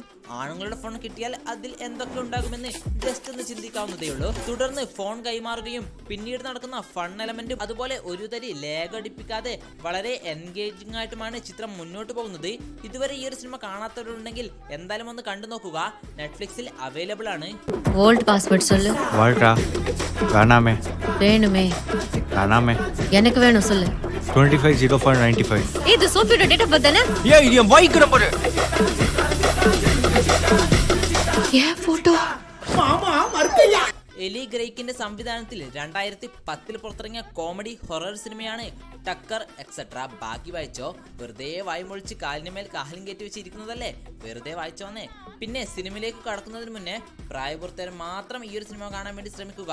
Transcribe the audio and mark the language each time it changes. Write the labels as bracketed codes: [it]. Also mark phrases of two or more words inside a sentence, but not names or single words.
[ml] ആണുങ്ങളുടെ ഫോൺ കിട്ടിയാൽ അതിൽ എന്തൊക്കെ ഉണ്ടാകുമെന്ന് ജസ്റ്റ് ഒന്ന് ചിന്തിക്കാവുന്നതേ ഉള്ളൂ. തുടർന്ന് ഫോൺ കൈമാറുകയും പിന്നീട് നടക്കുന്ന [en] fun elementum [ml] അതുപോലെ ഒരു തരി ലാഗ് അടിപ്പിക്കാതെ വളരെ എൻഗേജിംഗ് ആയിട്ടുമാണ് ചിത്രം മുന്നോട്ട് പോകുന്നത്. ഇതുവരെ ഈ ഒരു സിനിമ കാണാത്തവരുണ്ടെങ്കിൽ എന്തായാലും ഒന്ന് കണ്ടു നോക്കുക. നെറ്റ്ഫ്ലിക്സിൽ അവൈലബിൾ ആണ്. [en] vault password [ta] சொல்லு. வால்டா வேணாமே. வேணுமே. வேணாமே. எனக்கு வேணும் சொல்லு. 250495. இது சோஃபியோட [en] date of birth [ta] தானே? ஏய் இது என் [en] bike number. [ta] ஏன் போட்டோ? [ml] മാമാ മർക്കയ്യ. എലി ഗ്രേക്കിന്റെ സംവിധാനത്തിൽ 2010 പുറത്തിറങ്ങിയ കോമഡി ഹൊറർ സിനിമയാണ് ടക്കർ എക്സെട്ര. ബാക്കി വായിച്ചോ? വെറുതെ വായ്മൊഴിച്ച് കാലിന് മേൽ കാലും കയറ്റി വെച്ചിരിക്കുന്നതല്ലേ, വെറുതെ വായിച്ചോന്നേ. പിന്നെ സിനിമയിലേക്ക് കടക്കുന്നതിന് മുന്നേ പ്രായപൂർത്തിയാൽ മാത്രം ഈ ഒരു സിനിമ കാണാൻ വേണ്ടി ശ്രമിക്കുക.